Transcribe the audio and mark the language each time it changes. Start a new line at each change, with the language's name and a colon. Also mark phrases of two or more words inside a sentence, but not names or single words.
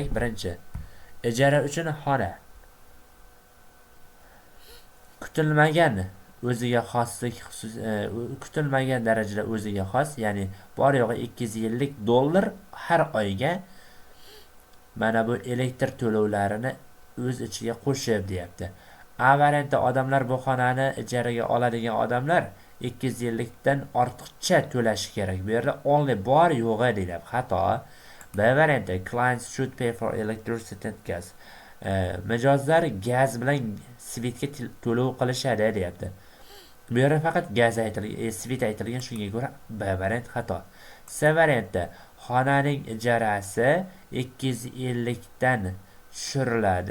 Uzbek: Birinchi, ijara uchun xona. Kutilmagan o'ziga xoslik, kutilmagan darajada o'ziga xos, ya'ni bor yo'g'i 250 dollar har oyga mana bu elektr to'lovlarini o'z ichiga qo'shib deyapti. A variantda odamlar bu xonani ijaraga oladigan odamlar 250 dan ortiqcha to'lashi kerak. Bu yerda only bor yo'g'i deyapti. Xato. B variantda
English: clients should pay for electricity and gas.
Uzbek: Mijozlar gaz bilan svetga to'lov qilishadi deyapti. Bu yerda faqat gaz aytilgan, svet aytilgan, shunga ko'ra B variant xato. C variantda xonaning ijarasi 250 dan tushiriladi.